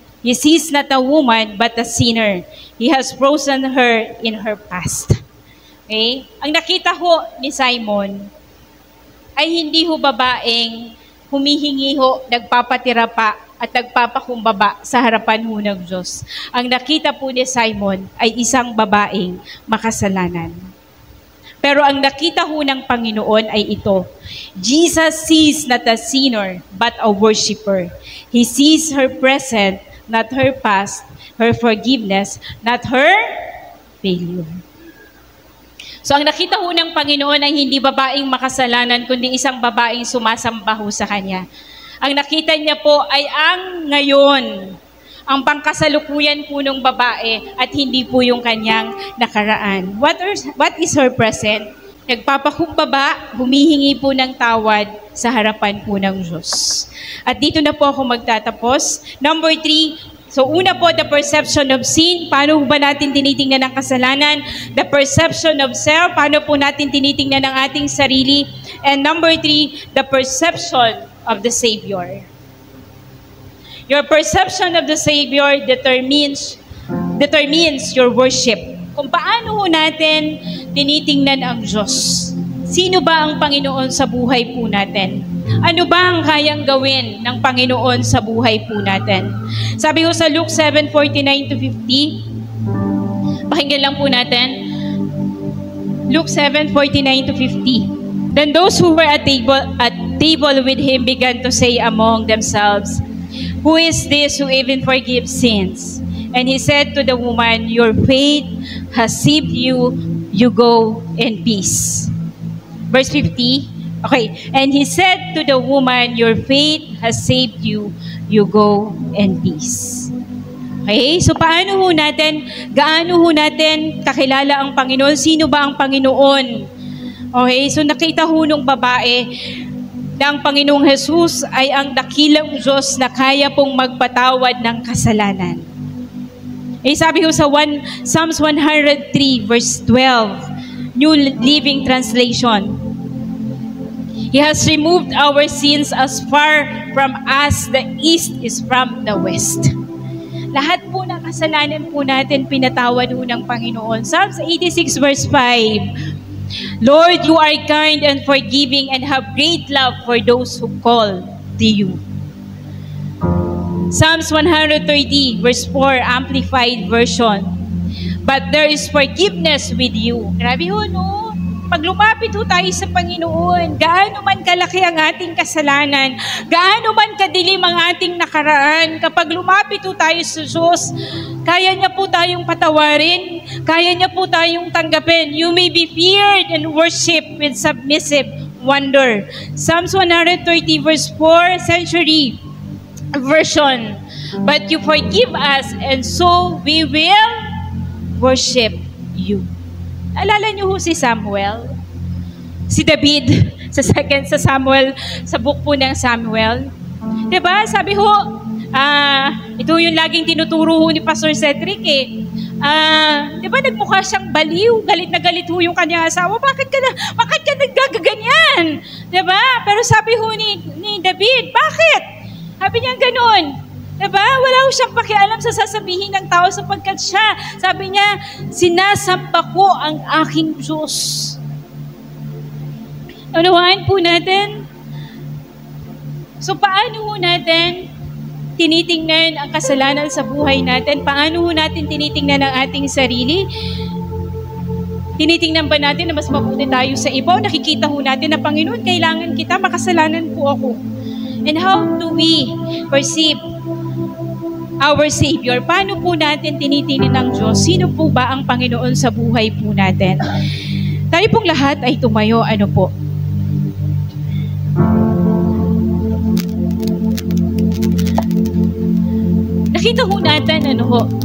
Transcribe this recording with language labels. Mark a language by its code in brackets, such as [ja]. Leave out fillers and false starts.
[en] He sees not a woman, but a sinner. He has frozen her in her past. Okay? [tl] Ang nakita ho ni Simon ay hindi ho babaeng humihingi ho, nagpapatira pa at nagpapakumbaba sa harapan ho ng Diyos. Ang nakita po ni Simon ay isang babaeng makasalanan. Pero ang nakita ho ng Panginoon ay ito. [en] Jesus sees not a sinner, but a worshiper. He sees her present, not her past, her forgiveness, not her failure. [tl] So ang nakita ho ng Panginoon ay hindi babaeng makasalanan, kundi isang babaeng sumasamba ho sa Kanya. Ang nakita niya po ay ang ngayon, ang pangkasalukuyan po ng babae at hindi po yung kanyang nakaraan. [en] What is her present? [tl] Nagpapakumbaba, humihingi po ng tawad sa harapan po ng Diyos. At dito na po ako magtatapos. Number 3, so una po, [en] the perception of sin. [tl] Paano ba natin tinitingnan ang kasalanan? [en] The perception of self. [tl] Paano po natin tinitingnan ang ating sarili? [en] And number 3, the perception of the Savior. Your perception of the Savior determines your worship. [tl] Kung paano natin tinitingnan ang Diyos. Sino ba ang Panginoon sa buhay po natin? Ano ba ang kayang gawin ng Panginoon sa buhay po natin? Sabi ko sa Luke 7:49-50, pakinggan lang po natin. Luke 7:49-50. [en] Then those who were at table with him began to say among themselves, "Who is this who even forgives sins?" And he said to the woman, "Your faith has saved you. You go in peace." Verse 50. Okay, and he said to the woman, "Your faith has saved you. You go in peace." [tl] Okay, so gaano ho natin kakilala ang Panginoon? Sino ba ang Panginoon? Okay, so nakita ho nung babae na ang Panginoong Jesus ay ang dakilang Diyos na kaya pong magpatawad ng kasalanan. Sabi ko sa [en] Psalms 103 verse 12, New Living Translation, He has removed our sins as far from us the east is from the west. [tl] Lahat po ng kasalanan po natin pinatawad po ng Panginoon. [en] Psalms 86 verse 5, Lord, you are kind and forgiving and have great love for those who call to you. Psalms 130 verse 4, Amplified Version, but there is forgiveness with you. [tl] Grabe ho, no? Pag lumapit ho tayo sa Panginoon, gaano man kalaki ang ating kasalanan, gaano man kadilim ang ating nakaraan, kapag lumapit ho tayo sa Diyos, kaya niya po tayong patawarin, kaya niya po tayong tanggapin. [en] You may be feared and worship with submissive wonder. Psalms 130 verse 4, Century Version, but you forgive us and so we will worship you. [tl] Alala niyo ho si Samuel? Si David sa Samuel, sa book po ng Samuel. Diba? Sabi ho, ito yung laging tinuturo ho ni Pastor Cedric eh. Diba nagmukha siyang baliw, galit na galit ho yung kanyang asawa. Bakit ka naggaganyan? Diba? Pero sabi ho ni David, bakit? Sabi niya ganoon. Diba? Wala ho siyang pakialam sa sasabihin ng tao sapagkat siya, sabi niya, sinasamba ko ang aking Diyos. Unawaan po natin. So paano ho natin tinitingnan ang kasalanan sa buhay natin? Paano ho natin tinitingnan ang ating sarili? Tinitingnan ba natin na mas mabuti tayo sa iba? O nakikita ho natin na, Panginoon, kailangan kita, makasalanan po ako. [en] And how do we perceive our Savior? [tl] Paano po natin tinitingnan ng Diyos? Sino po ba ang Panginoon sa buhay po natin? Tayo pong lahat ay tumayo. Ano po? Nakita ho natin, ano ho?